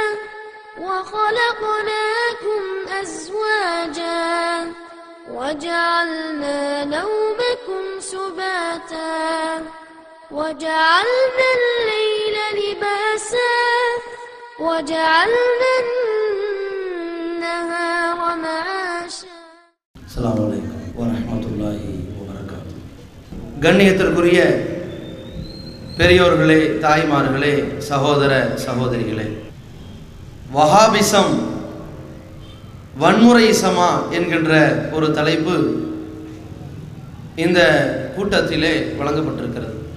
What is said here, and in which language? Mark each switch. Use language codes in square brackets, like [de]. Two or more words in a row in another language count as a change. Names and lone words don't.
[ar] وخلقناكم أزواجا وجعلنا نومكم سباتا وجعلنا الليل لباسا وجعلنا النهار معاشا. السلام عليكم ورحمة الله وبركاته. [ta] கண்ணியத்திற்குரிய பெரியோர்களே, தாய்மார்களே, சகோதர சகோதரிகளே, வஹாபிசம் வன்முறை இசமா என்கின்ற ஒரு தலைப்பு இந்த கூட்டத்திலே வழங்கப்பட்டிருக்கிறது.